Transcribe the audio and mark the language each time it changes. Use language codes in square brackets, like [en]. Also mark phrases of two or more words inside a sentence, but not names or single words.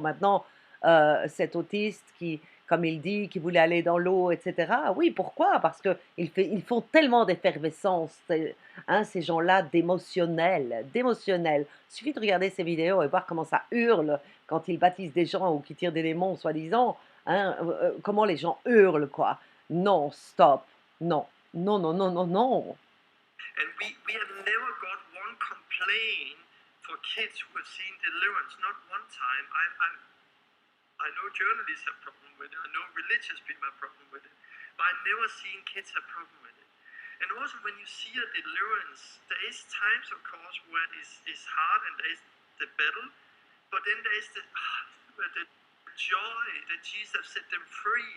[fr] Maintenant, cet autiste qui, comme il dit, qui voulait aller dans l'eau, etc. Oui, pourquoi? Parce ils font tellement d'effervescence, hein, ces gens-là, d'émotionnels. Il suffit de regarder ces vidéos et voir comment ça hurle quand ils baptisent des gens ou qui tirent des démons, soi-disant. Hein, comment les gens hurlent, quoi. Non, stop. Non, non, non, non, non, non. [en] And we have never got one complaint for kids who have seen deliverance, not one time. I know journalists have problem with it, I know religious people have problem with it, but I've never seen kids have problem with it. And also when you see a deliverance, there is times of course where it's hard and there is the battle, but then there is the joy that Jesus has set them free.